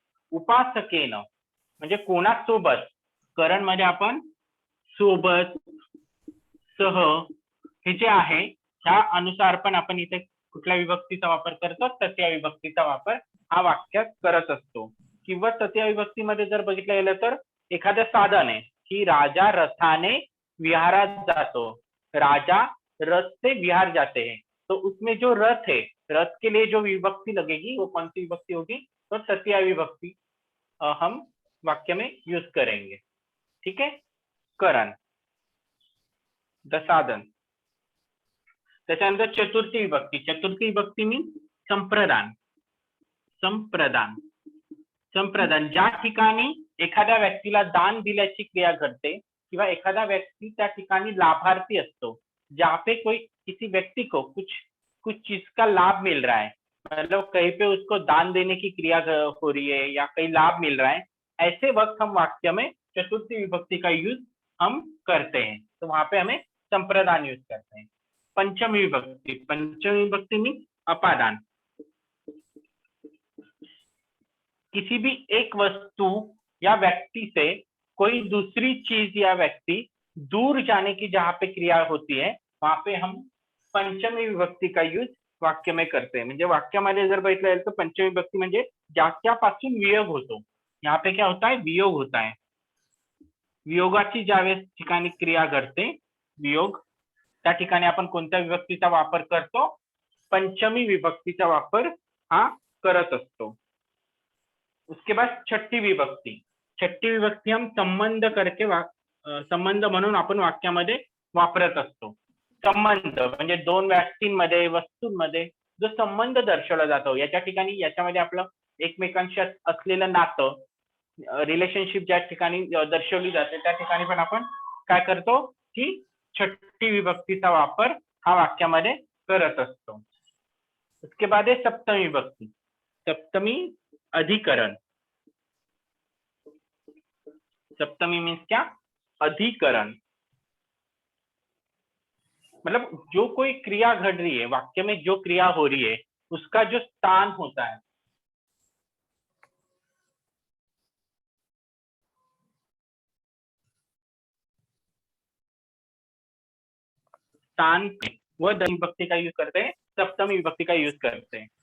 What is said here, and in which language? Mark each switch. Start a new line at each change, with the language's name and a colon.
Marathi: उपासकेन म्हणजे कोणासोबत? करण मध्ये आपण सोबत, सह हे जे आहे ह्या अनुसार पण आपण इथे कुठल्या विभक्तीचा वापर करतो? तृतीय विभक्तीचा वापर हा वाक्यात करत असतो। किंवा तृतीय विभक्तीमध्ये जर बघितलं गेलं तर एखादं साधन आहे कि राजा रथाने विहारात जातो,
Hindi: राजा रथ से विहार जाते हैं, तो उसमें जो रथ है, रथ के लिए जो विभक्ति लगेगी वो कौन सी विभक्ति होगी? तो तृतीय विभक्ति हम वाक्य में यूज करेंगे। ठीक है, करण, द साधन।
Marathi: त्याच्यानंतर चतुर्थी विभक्ती, चतुर्थी विभक्ती मीन्स संप्रदान। संप्रदान, संप्रदान ज्या ठिकाणी एखाद्या व्यक्तीला दान दिल्याची क्रिया घडते किंवा एखादा व्यक्ति त्या ठिकाणी लाभार्थी असतो,
Hindi: जहाँ पे कोई किसी व्यक्ति को कुछ चीज का लाभ मिल रहा है, मतलब कहीं पे उसको दान देने की क्रिया हो रही है या कहीं लाभ मिल रहा है, ऐसे वक्त हम वाक्य में चतुर्थी विभक्ति का यूज हम करते हैं, तो वहां पे हमें संप्रदान यूज करते हैं। पंचमी विभक्ति, पंचमी विभक्ति मीन्स अपादान। किसी भी एक वस्तु या व्यक्ति से कोई दूसरी चीज या व्यक्ति दूर जाने की जहां पे क्रिया होती है वहां पे हम पंचमी विभक्ति का यूज वाक्य में करते हैं।
Marathi: म्हणजे वाक्यामध्ये जर बघितलं गेलं तर पंचमी विभक्ती म्हणजे ज्याच्यापासून वियोग होतो,
Hindi: यहाँ पे क्या होता है? वियोग होता है।
Marathi: वियोगाची ज्यावेळेस ठिकाणी क्रिया घडते, वियोग, त्या ठिकाणी आपण कोणत्या विभक्तीचा वापर करतो? पंचमी विभक्तीचा वापर हा करत असतो.
Hindi: उसके बाद छठी विभक्ती. छठी विभक्ती हम संबंध करके
Marathi: संबंध म्हणून आपण वाक्यामध्ये वापरत असतो. संबंध म्हणजे दोन व्यक्तींमध्ये, वस्तूंमध्ये जो संबंध दर्शवला जातो, याच्या ठिकाणी याच्यामध्ये आपलं एकमेकांशी असलेलं नातं, रिलेशनशिप ज्या ठिकाणी दर्शवली जाते त्या ठिकाणी पण आपण काय करतो की छठी विभक्तीचा वापर हा वाक्यामध्ये करत असतो.
Hindi: उसके बाद है सप्तमी विभक्ती. सप्तमी अधिकरण. सप्तमी मीन्स क्या? अधिकरण. मतलब जो कोई क्रिया घट रही है, वाक्य में जो क्रिया हो रही है उसका जो स्थान होता है, स्थान व विभक्ती का यूज करते हैं, सप्तमी विभक्ती का यूज करते हैं.